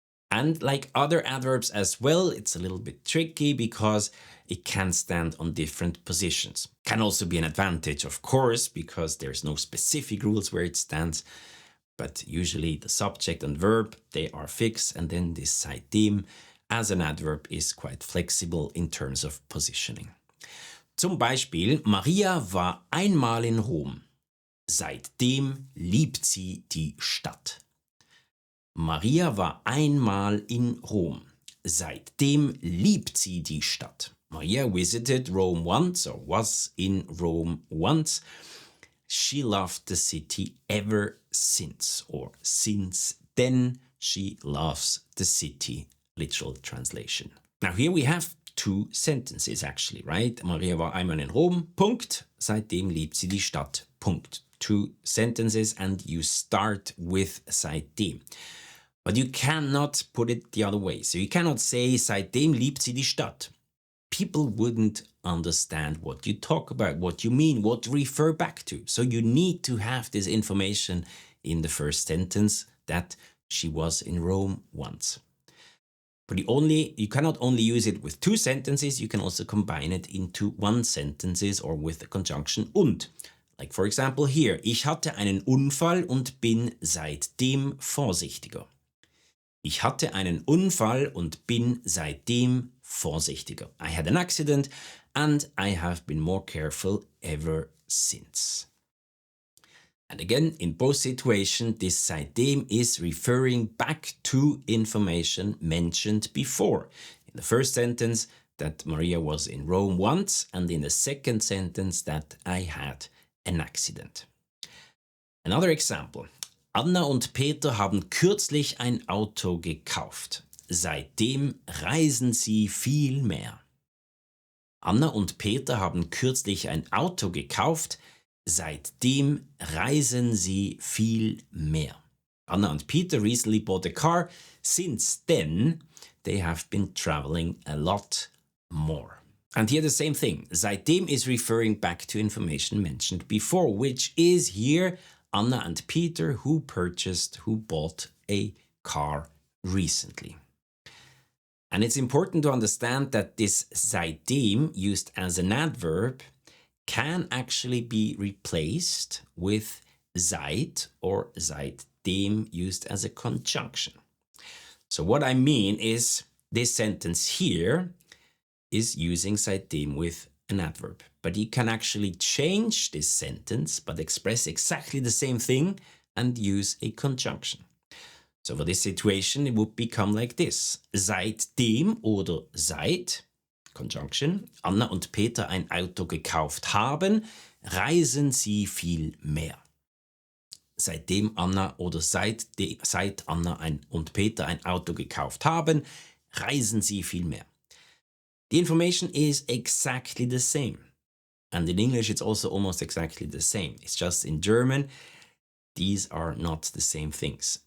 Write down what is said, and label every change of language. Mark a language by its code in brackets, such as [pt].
[en] And like other adverbs as well, it's a little bit tricky because it can stand on different positions. Can also be an advantage, of course, because there's no specific rules where it stands. But usually the subject and verb, they are fixed. And then this seitdem as an adverb is quite flexible in terms of positioning. [de] Zum Beispiel, Maria war einmal in Rom. Seitdem liebt sie die Stadt. Maria war einmal in Rom. Seitdem liebt sie die Stadt. [en] Maria visited Rome once or was in Rome once. She loved the city ever since, or since then she loves the city, literal translation. Now here we have two sentences actually, right? [de] Maria war einmal in Rom, Punkt. Seitdem liebt sie die Stadt, Punkt. [en] Two sentences and you start with seitdem. But you cannot put it the other way. So you cannot say [de] seitdem liebt sie die Stadt. [en] People wouldn't understand what you talk about, what you mean, what to refer back to. So you need to have this information in the first sentence that she was in Rome once. But you cannot only use it with two sentences, you can also combine it into one sentence or with the conjunction und. Like for example here, [de] ich hatte einen Unfall und bin seitdem vorsichtiger. Ich hatte einen Unfall und bin seitdem vorsichtiger. [en] I had an accident and I have been more careful ever since. And again, in both situations, this seitdem is referring back to information mentioned before. In the first sentence, that Maria was in Rome once, and in the second sentence, that I had an accident. Another example. [de] Anna und Peter haben kürzlich ein Auto gekauft. Seitdem reisen sie viel mehr. Anna und Peter haben kürzlich ein Auto gekauft. Seitdem reisen sie viel mehr. [en] Anna and Peter recently bought a car. Since then, they have been traveling a lot more. And here the same thing. Seitdem is referring back to information mentioned before, which is here Anna and Peter who bought a car recently. And it's important to understand that this seitdem used as an adverb can actually be replaced with seit or seitdem used as a conjunction. So what I mean is this sentence here is using seitdem with an adverb. But you can actually change this sentence but express exactly the same thing and use a conjunction. So for this situation, it would become like this. [de] Seitdem oder seit, conjunction, Anna und Peter ein Auto gekauft haben, reisen sie viel mehr. Seitdem Anna oder seit Anna und Peter ein Auto gekauft haben, reisen sie viel mehr. [en] The information is exactly the same. And in English, it's also almost exactly the same. It's just in German, these are not the same things.